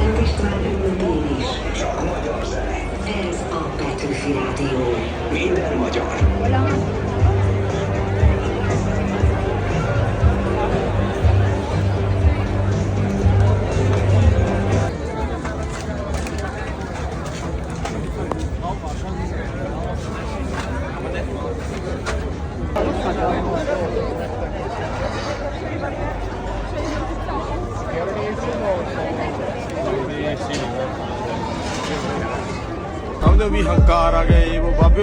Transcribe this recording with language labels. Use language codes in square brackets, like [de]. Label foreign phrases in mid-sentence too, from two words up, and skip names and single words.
[hu] Csak magyar zene. Ez a Petőfi Rádió. Minden magyar. [pa] ਸਮਝਦੇ ਹੋ ਵੀ ਹੰਕਾਰ ਆ ਗਿਆ ਇਹ ਉਹ ਬਾਬਿਓ